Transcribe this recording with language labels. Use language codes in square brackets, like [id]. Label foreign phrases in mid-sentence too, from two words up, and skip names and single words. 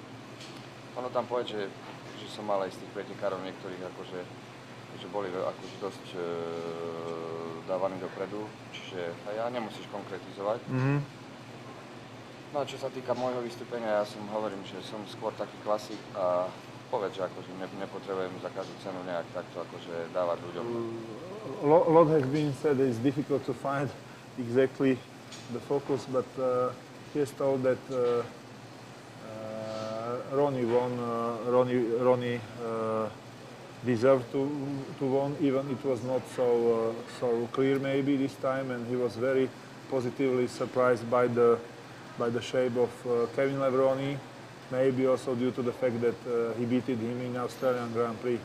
[sk] Ono tam povedať, že som mal aj z tých pretekárov niektorých akože, že boli akože dosť dávaní dopredu, čiže ja nemusíš konkretizovať. No a čo sa týka môjho vystúpenia, ja hovorím, že som skôr taký klasik a povedz, že akože nepotrebujem za každú cenu nejak takto akože dávať ľuďom. [en] A lot has been said. It's difficult to find exactly the focus, but he has told that Ronnie won. Ronnie deserved to win, even it was not so clear maybe this time, and he was very positively surprised by the shape of Kevin Levroni, maybe also due to the fact that he beat him in Australian Grand Prix.